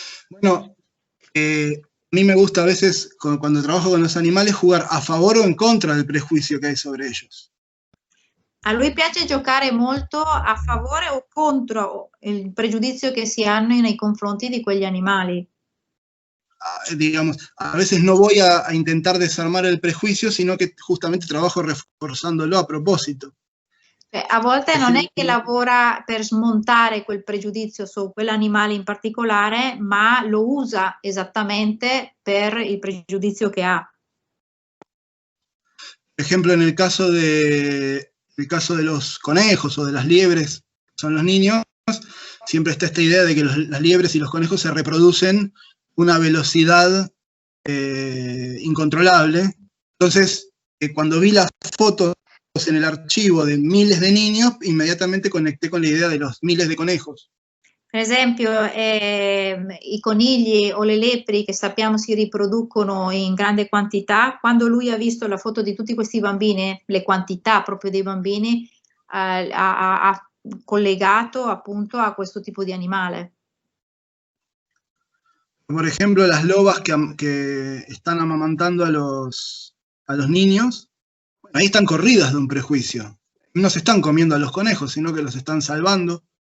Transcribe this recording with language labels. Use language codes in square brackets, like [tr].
[es] Bueno, a mí me gusta a veces, cuando trabajo con los animales, jugar a favor o in contra del prejuicio [it] che hai [es] sobre ellos. [it] A lui piace giocare molto a favore o contro il pregiudizio che si hanno nei confronti di quegli animali. [es] Digamos, a veces no voy a intentar desarmar el prejuicio, sino que justamente trabajo reforzándolo a propósito. [it] A volte non è che lavora per smontare quel pregiudizio su quell'animale in particolare, ma lo usa esattamente per il pregiudizio che ha. [es] Por ejemplo, en el caso de los conejos o de las liebres, son los niños, siempre está esta idea de que las liebres y los conejos se reproducen a una velocidad incontrolable. Entonces, cuando vi las fotos en el archivo de miles de niños, inmediatamente conecté con la idea de los miles de conejos. [it] Per esempio, i conigli o le lepri che sappiamo si riproducono in grande quantità, quando lui ha visto la foto di tutti questi bambini, le quantità proprio dei bambini, ha collegato appunto a questo tipo di animale. [es] Por ejemplo, las lobas que están amamantando a los niños, ahí están corridas de un prejuicio. No se están comiendo a los conejos, sino que los están salvando.